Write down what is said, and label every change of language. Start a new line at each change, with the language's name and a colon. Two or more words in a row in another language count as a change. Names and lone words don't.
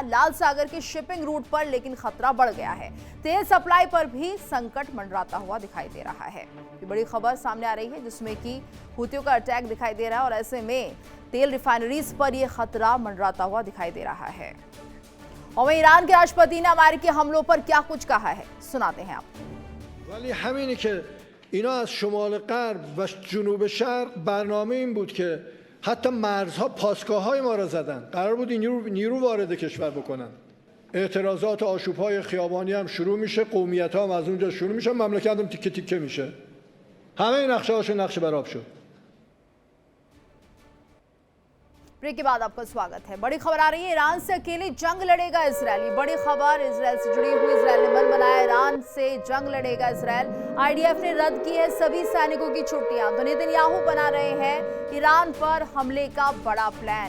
Hindi: लाल सागर के शिपिंग रूट पर लेकिन खतरा बढ़ गया है। तेल सप्लाई पर भी संकट मंडराता हुआ दिखाई दे रहा है। ये बड़ी खबर सामने आ रही है जिसमें कि हूतियों का अटैक दिखाई दे रहा है और ऐसे में तेल रिफाइनरीज पर यह खतरा मंडराता हुआ दिखाई दे रहा है। और वहीं ईरान के राष्ट्रपति ने अमेरिकी हमलों पर क्या कुछ कहा है, सुनाते हैं आपको।
Persian: ولی همینی که اینا از شمال غرب و جنوب شرق برنامه این بود که حتی مرزها پاسگاه‌های ما را زدن. قرار بود این نیرو وارد کشور بکنن. اعتراضات آشوب‌های خیابانی هم شروع میشه، قومیت‌ها هم از اونجا شروع میشه، مملکت هم تیکه تیکه میشه. همه این نقشه‌هاشون نقشه برآب شد.
Hindi: ब्रेक के बाद आपका स्वागत है। बड़ी खबर आ रही है, ईरान से अकेले जंग लड़ेगा इजरायल। बड़ी खबर इजरायल से जुड़ी हुई। इजरायल ने मन बनाया, ईरान से जंग लड़ेगा इजरायल। आईडीएफ ने रद्द की है सभी सैनिकों की छुट्टियां। तो नेतन्याहू बना रहे हैं ईरान पर हमले का बड़ा प्लान।